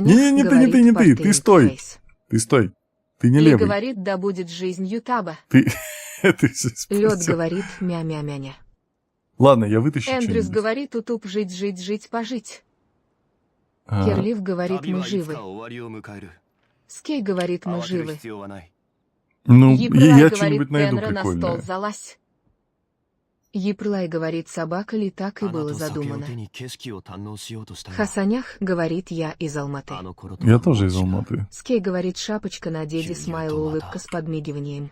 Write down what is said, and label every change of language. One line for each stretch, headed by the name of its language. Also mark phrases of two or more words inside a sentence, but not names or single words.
Russian: Не, говорит, ты, «Портейн ты стой. фейс». Ты стой. Ты не Ли левый. говорит, да будет жизнь Ютаба. Ты здесь Лед спустя. говорит, мя-мя-мяня. Ладно, я вытащу Эндрюс что-нибудь. говорит, Утуп жить, пожить. А, Кирлиф говорит,
Japanese: 旅
Russian: мы
Japanese: はいつ
Russian: живы.
Japanese: か終わりを迎える
Russian: Скей говорит, мы
Japanese: 慌てる
Russian: живы.
Japanese: 必要はない
Russian: Ну, Еплай я говорит, что-нибудь найду Тенра на стол прикольное. залазь. Еплай говорит, собака ли так и было задумано. Хасанях говорит, я из Алматы. Я тоже из Алматы. Скей говорит, шапочка на деде, смайл, улыбка с подмигиванием.